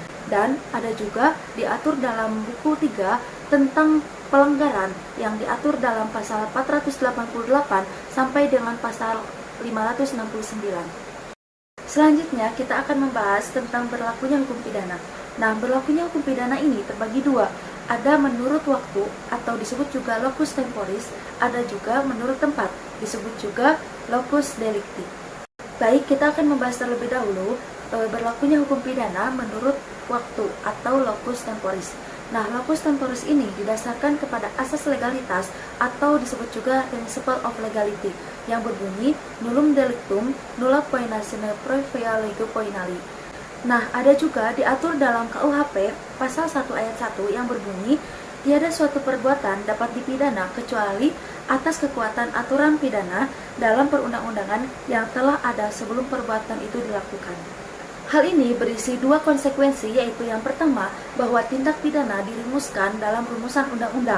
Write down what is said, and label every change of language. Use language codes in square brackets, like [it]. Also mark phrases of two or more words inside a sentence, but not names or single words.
[id] Dan ada juga diatur dalam buku 3 tentang pelanggaran yang diatur dalam pasal 488 sampai dengan pasal 569. Selanjutnya kita akan membahas tentang berlakunya hukum pidana. Nah, berlakunya hukum pidana ini terbagi dua. Ada menurut waktu atau disebut juga [la] locus temporis, [id] ada juga menurut tempat, disebut juga [la] locus delicti. [id] Baik, kita akan membahas terlebih dahulu berlakunya hukum pidana menurut waktu atau [la] locus temporis. [id] Nah, [la] locus temporis [id] ini didasarkan kepada asas legalitas atau disebut juga [en] principle of legality [id] yang berbunyi [la] nullum delictum nulla poena sine previa lege poenali. [id] Nah, ada juga diatur dalam KUHP pasal 1 ayat 1 yang berbunyi tiada suatu perbuatan dapat dipidana kecuali atas kekuatan aturan pidana dalam perundang-undangan yang telah ada sebelum perbuatan itu dilakukan. Hal ini berisi dua konsekuensi, yaitu yang pertama, bahwa tindak pidana dirumuskan dalam rumusan undang-undang.